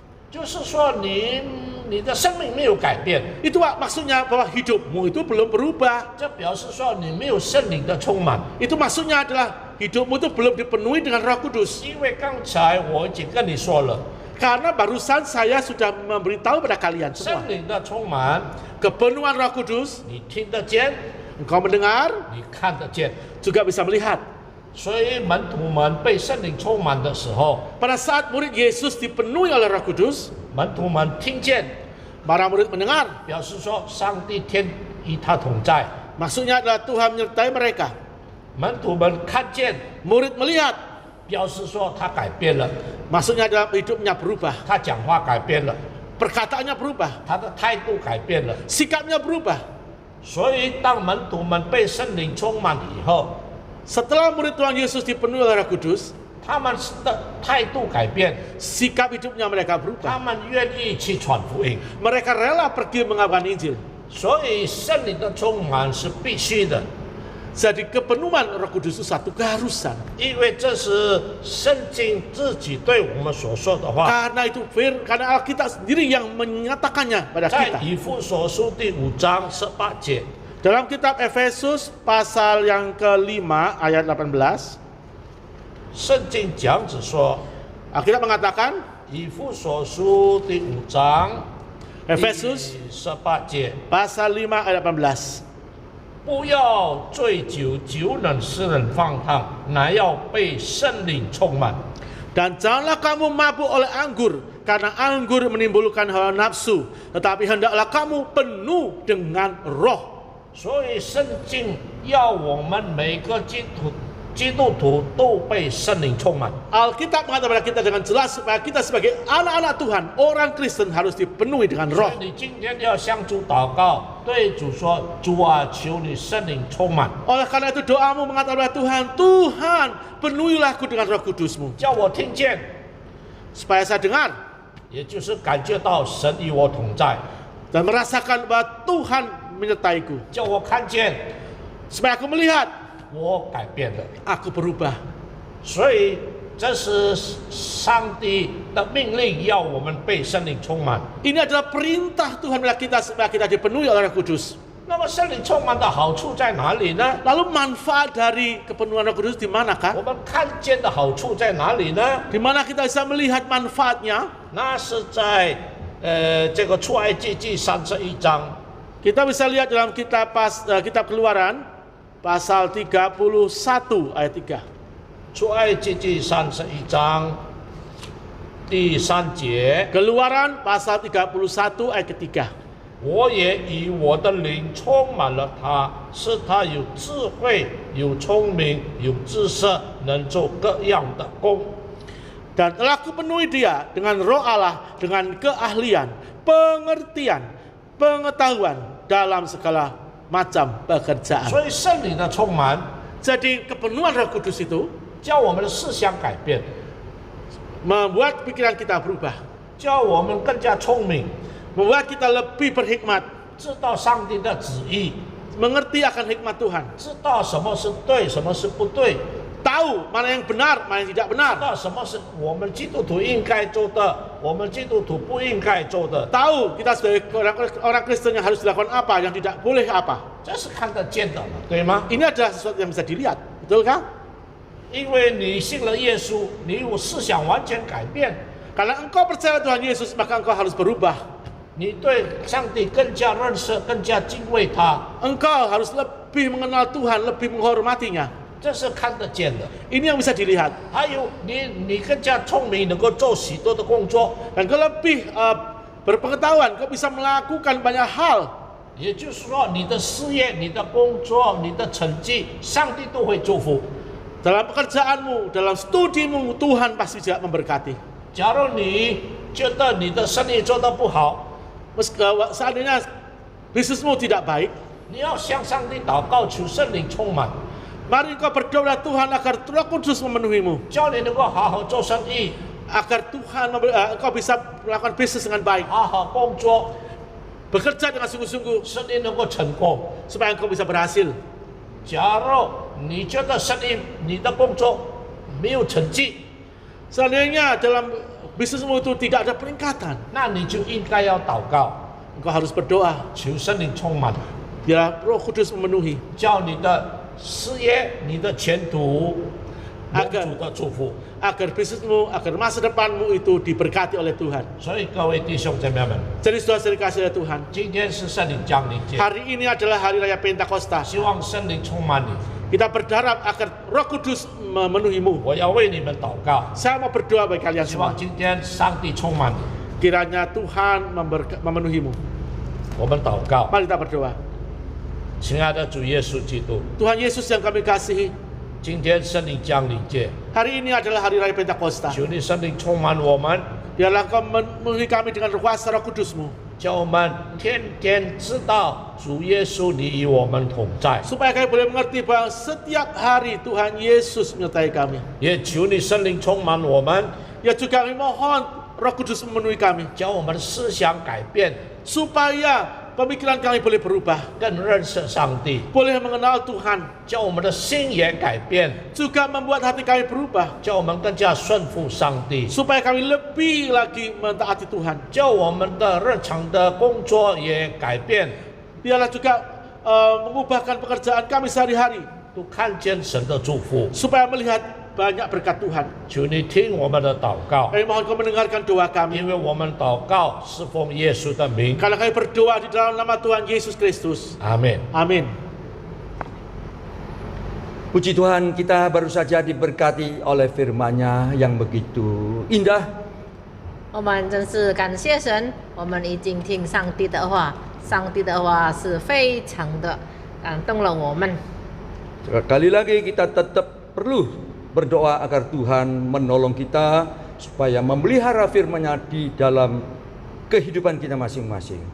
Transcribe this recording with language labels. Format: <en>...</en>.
<zh>就是说你的生命没有改变，</zh> <id>Itu maksudnya bahwa hidupmu itu belum berubah.</id> <zh>这表示说你没有圣灵的充满。</zh> <id>Itu maksudnya adalah hidupmu itu belum dipenuhi dengan Roh Kudus.</id> <zh>因为刚才我已经跟你说了，</zh> <id>Karena barusan saya sudah memberitahu pada kalian</id> <zh>圣灵的充满，</zh> <id>Kepenuhan Roh Kudus,</id> <zh>你听得见，</zh> <id>engkau mendengar,</id> <zh>你看得见。</zh> <id>juga bisa melihat.</id> <zh>所以门徒们被圣灵充满的时候，</zh> <id>Pada saat murid Yesus dipenuhi oleh Roh Kudus,</id> <zh>门徒们听见，</zh> <id>para murid mendengar.</id> <zh>表示说上帝天与他同在。</zh> <id>Maksudnya adalah Tuhan menyertai mereka.</id> <zh>门徒们看见，</zh> <id>Murid melihat.</id> <zh>表示说他改变了，</zh> <id>Maksudnya adalah hidupnya berubah.</id> <zh>他讲话改变了，</zh> <id>Perkataannya berubah.</id> <zh>他的态度改变了。</zh> <id>Sikapnya berubah.</id> <zh>所以当门徒们被圣灵充满以后，</zh> <id>Setelah murid Tuhan Yesus dipenuhi oleh Roh Kudus,</id> <zh>他们的态度改变，</zh> <id>sikap hidupnya mereka</id> <zh>他们愿意去传福音。</zh> <id>Mereka rela pergi mengabarkan Injil.</id> <zh>所以圣灵的充满是必须的，</zh> <id>Jadi kepenuhan Roh Kudus itu satu keharusan.</id> <zh>因为这是圣经自己对我们所说的话。</zh> <id>Karena itu karena Alkitab sendiri yang menyatakannya pada</id> <zh>在</zh> <id>kita.</id> <zh>以弗所书第5章18节，</zh> <id>Dalam kitab Efesus pasal yang kelima ayat 18,</id> <zh>圣经讲子说，</zh> <id>Alkitab mengatakan</id> <zh>以弗所书第5章</zh> <id>Efesus</id> <zh>第18节，</zh> <id>pasal 5 ayat 18.</id> <zh>不要醉酒，酒能使人放荡，乃要被圣灵充满。</zh> <id>Dan janganlah kamu mabuk oleh anggur, karena anggur menimbulkan hawa nafsu, tetapi hendaklah kamu penuh dengan roh.</id> <zh>所以圣经要我们每个基督徒都被圣灵充满。</zh> <id>Alkitab mengatakan kepada kita dengan jelas supaya kita sebagai anak-anak Tuhan, orang Kristen harus dipenuhi dengan</id> <zh>所</zh> <id>roh.</id> <zh>以你今天要向主祷告，对主说：“主啊，求你圣灵充满，</zh> <id>Oleh karena itu doamu mengatakan kepada Tuhan, Tuhan penuhilah aku dengan roh kudusmu.</id> <zh>叫我听见，</zh> <id>Supaya saya dengar</id> <zh>也就是感觉到神与我同在，</zh> <id>dan merasakan bahwa Tuhan menyertaiku.</id> <zh>叫我看见</zh> <id>Supaya aku melihat,</id> <zh>我改变了。</zh> <id>aku berubah.</id> <zh>所以这是上帝的命令，要我们被圣灵充满。</zh> <id>Ini adalah perintah Tuhan kepada kita supaya kita dipenuhi oleh Roh Kudus.</id> <zh>那么圣灵充满的好处在哪里呢？</zh> <id>Lalu manfaat dari kepenuhan Roh Kudus di</id> <zh>我</zh> <id>manakah?</id> <zh>们看见的好处在哪里呢？</zh> <id>Di mana kita bisa melihat manfaatnya?</id> <zh>那是在这个出埃及记31章。</zh> <id>Kita bisa lihat dalam kitab Keluaran pasal 31 ayat 3.</id> <zh>出埃及记31章第3节，</zh> <id>Keluaran pasal 31 ayat ketiga.</id> <zh>我也以我的灵充满了他，使他有智慧、有聪明、有知识，能做各样的工。</zh> <id>Dan telah kupenuhi dia dengan roh Allah, dengan keahlian, pengertian, pengetahuan dalam segala macam pekerjaan.</id> <zh>所以圣灵的充满</zh> <id>Jadi kepenuhan Roh Kudus itu</id> <zh>叫我们的思想改变，</zh> <id>membuat pikiran kita berubah,</id> <zh>叫我们更加聪明，</zh> <id>membuat kita lebih berhikmat,</id> <zh>知道上帝的旨意，</zh> <id>mengerti akan hikmat Tuhan,</id> <zh>知道什么是对，什么是不对，</zh> <id>tahu mana yang benar, mana yang tidak</id> <zh>知</zh> <id>benar,</id> <zh>道什么是我们基督徒应该做的，我们基督徒不应该做的，</zh> <id>tahu kita sebagai orang Kristen yang harus dilakukan apa, yang tidak boleh apa.</id> <zh>这是看得见的嘛，对吗？</zh> <id>Ini adalah sesuatu yang bisa dilihat, betul kan?</id> <zh>因为你信了耶稣，你有思想完全改变，</zh> <id>Karena engkau percaya Tuhan Yesus, maka engkau harus berubah.</id> <zh>你对上帝更加认识，更加敬畏他，</zh> <id>Engkau harus lebih mengenal Tuhan, lebih menghormatinya.</id> <zh>这是看得见的。</zh> <id>Ini yang bisa dilihat.</id> <zh>还有你更加聪明，能够做许多的工作，</zh> <id>Dan kau lebih berpengetahuan, kau bisa melakukan banyak hal.</id> <zh>也就是说，你的事业、你的工作、你的成绩，上帝都会祝福。</zh> <id>Dalam pekerjaanmu, dalam studimu, Tuhan pasti juga memberkati.</id> <zh>假如你觉得你的生意做得不好，</zh> <id>Seandainya bisnismu tidak baik,</id> <zh>你要向上帝祷告，求圣灵充满，</zh> <id>mari kau berdoa Tuhan agar Roh Kudus memenuhimu,</id> <zh>叫你能够好好做生意，</zh> <id>agar Tuhan engkau bisa melakukan bisnis dengan baik,</id> <zh>好好工作，</zh> <id>bekerja dengan sungguh-sungguh</id> <zh>生意能够成功。</zh> <id>supaya engkau bisa berhasil.</id> <zh>假如你觉得生意、你的工作没有成绩，</zh> <id>Seandainya dalam bisnismu itu tidak ada peningkatan,</id> <zh>那你就应该要祷告，</zh> <id>engkau harus berdoa</id> <zh>求圣灵充满，</zh> <id>biar Roh Kudus memenuhi,</id> <zh>叫你的事业、你的前途蒙</zh> <id>agar</id> <zh>主的祝福。</zh> <id>agar bisnismu, agar masa depanmu itu diberkati oleh Tuhan.</id> <zh>所以各位弟兄姐妹们，</zh> <id>Jadi saudara-saudari kasih oleh Tuhan,</id> <zh>今天是圣灵降临节，</zh> <id>hari ini adalah hari raya Pentakosta.</id> <zh>希望圣灵充满你。</zh> <id>Kita berharap agar Roh Kudus memenuhimu.</id> <zh>我要为你们祷告，</zh> <id>Saya mau berdoa bagi kalian</id> <zh>希望</zh> <id>semua.</id> <zh>今天上帝充满你。</zh> <id>Kiranya Tuhan memenuhimu.</id> <zh>我们祷告，</zh> <id>Mari kita berdoa.</id> <zh>亲爱的主耶稣基督，</zh> <id>Tuhan Yesus yang kami kasihi,</id> <zh>今天圣灵降临节，</zh> <id>hari ini adalah hari raya Pentakosta.</id> <zh>求你圣灵充满我们，</zh> <id>Biarlah Kau memenuhi kami dengan kuasa Roh Kudus-Mu,</id> <zh>叫我们天天知道主耶稣你与我们同在，</zh> <id>supaya kami boleh mengerti bahwa setiap hari Tuhan Yesus menyertai kami.</id> <zh>也求你圣灵充满我们，</zh> <id>Ya juga kami mohon Roh Kudus memenuhi kami,</id> <zh>叫我们的思想改变，</zh> <id>supaya pemikiran kami boleh berubah,</id> <zh>更认识上帝，</zh> <id>boleh mengenal Tuhan,</id> <zh>叫我们的心也改变，</zh> <id>juga membuat hati kami berubah,</id> <zh>叫我们更加顺服上帝，</zh> <id>supaya kami lebih lagi mentaati Tuhan.</id> <zh>叫我们的日常的工作也改变，</zh> <id>Biarlah juga mengubahkan pekerjaan kami sehari-hari,</id> <zh>都看见神的祝福。</zh> <id>supaya melihat banyak berkat Tuhan.</id> <zh>求你听我们的祷告，</zh> <id>Kami mohon Kau mendengarkan doa</id> <zh>因</zh> <id>kami.</id> <zh>为我们祷告是奉耶稣的名，</zh> <id>Karena kami berdoa di dalam nama Tuhan Yesus Kristus.</id> <zh>阿门。</zh> <id>Amin. Puji Tuhan, kita baru saja diberkati oleh firman-Nya yang begitu indah.</id> <zh>我们真是感谢神，我们已经听上帝的话，上帝的话是非常的感动了我们。</zh> <id>Sekali lagi kita tetap perlu berdoa agar Tuhan menolong kita supaya memelihara firman-Nya di dalam kehidupan kita masing-masing.</id>